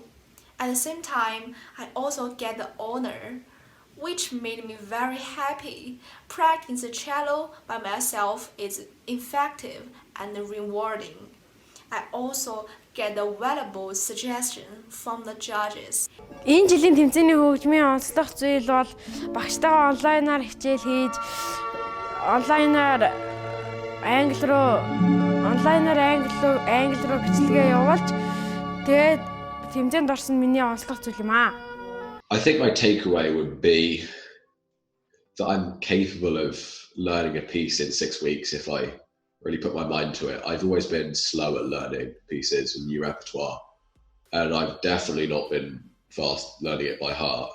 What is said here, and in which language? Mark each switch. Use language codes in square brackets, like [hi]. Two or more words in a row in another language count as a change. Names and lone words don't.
[en] At the same time, I also get the honor, which made me very happy. Practicing the cello by myself is effective and rewarding. I also get the valuable suggestion from the judges. [mn] Энэ жилийн тэмцээний хөгжмийн онцлог зүйл бол багштайгаа онлайнаар хичээл хийж, онлайнаар англи руу бичлэгээ явуулж, тэгээд тэмцээнд орсон миний онцлог зүйл юм аа. [en] I think my takeaway would be that I'm capable of learning a piece in 6 weeks if I really put my mind to it. I've always been slow at learning pieces and new repertoire, and I've definitely not been fast learning it by heart.